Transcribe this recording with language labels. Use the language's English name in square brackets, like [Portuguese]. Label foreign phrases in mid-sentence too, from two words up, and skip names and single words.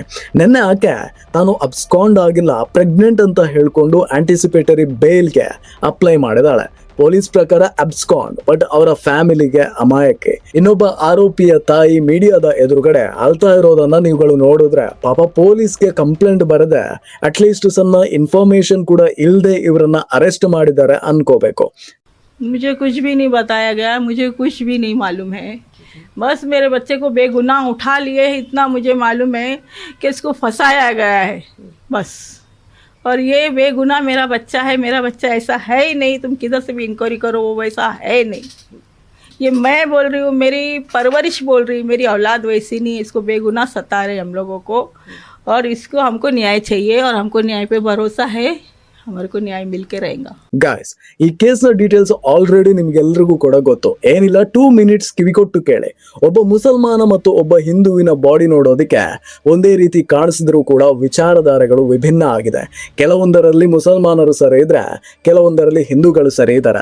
[Kannada] ನೆನ್ನೆ ಆಕೆ ತಾನು ಅಬ್ಸ್ಕಾಂಡ್ ಆಗಿಲ್ಲ, ಪ್ರೆಗ್ನೆಂಟ್ ಅಂತ ಹೇಳ್ಕೊಂಡು ಆಂಟಿಸಿಪೇಟರಿ ಬೇಲ್ಗೆ ಅಪ್ಲೈ ಮಾಡಿದಾಳೆ. ಪೊಲೀಸ್ ಪ್ರಕಾರ ಅಬ್ಸ್ಕಾಂಡ್, ಬಟ್ ಅವರ ಫ್ಯಾಮಿಲಿಗೆ ಅಮಾಯಕ್ಕೆ. ಇನ್ನೊಬ್ಬ ಆರೋಪಿಯ ತಾಯಿ ಮೀಡಿಯಾದ ಎದುರುಗಡೆ ಅಳ್ತಾ ಇರೋದನ್ನ ನೀವುಗಳು ನೋಡಿದ್ರೆ ಪಾಪ ಪೊಲೀಸ್ಗೆ ಕಂಪ್ಲೇಂಟ್ ಬರದೆ ಅಟ್ಲೀಸ್ಟ್ ಸಣ್ಣ ಇನ್ಫಾರ್ಮೇಶನ್ ಕೂಡ ಇಲ್ಲದೆ ಇವರನ್ನ ಅರೆಸ್ಟ್ ಮಾಡಿದ್ದಾರೆ ಅನ್ಕೋಬೇಕು. [Hindi] मुझे कुछ भी नहीं बताया गया, मुझे कुछ भी नहीं मालूम है. बस मेरे बच्चे को बेगुनाह उठा लिए हैं, इतना मुझे मालूम है कि इसको फंसाया गया है बस। और ये बेगुनाह मेरा बच्चा है, मेरा बच्चा ऐसा है ही नहीं, तुम किधर से भी इंक्वायरी करो वो वैसा है नहीं। ये मैं बोल रही हूँ, मेरी परवरिश बोल रही, मेरी औलाद वैसी नहीं है, इसको बेगुनाह सता रहे हम लोगों को, और इसको हमको न्याय चाहिए और हमको न्याय पे भरोसा है, हमारे को न्याय मिल के रहेगा। [Kannada] ಗಾಯ್ಸ್, ಈ ಕೇಸ್ನ ಡೀಟೇಲ್ಸ್ ಆಲ್ರೆಡಿ ನಿಮ್ಗೆಲ್ರಿಗೂ ಕೂಡ ಗೊತ್ತು. ಏನಿಲ್ಲ, 2 ಮಿನಿಟ್ಸ್ ಕಿವಿಕೊಟ್ಟು ಕೇಳಿ. ಒಬ್ಬ ಮುಸಲ್ಮಾನ ಮತ್ತು ಒಬ್ಬ ಹಿಂದುವಿನ ಬಾಡಿ ನೋಡೋದಕ್ಕೆ ಒಂದೇ ರೀತಿ ಕಾಣಿಸಿದ್ರೂ ಕೂಡ ವಿಚಾರಧಾರೆಗಳು ವಿಭಿನ್ನ ಆಗಿದೆ. ಕೆಲವೊಂದರಲ್ಲಿ ಮುಸಲ್ಮಾನರು ಸರಿ ಇದ್ರೆ, ಕೆಲವೊಂದರಲ್ಲಿ ಹಿಂದೂಗಳು ಸರಿ ಇದ್ದಾರೆ.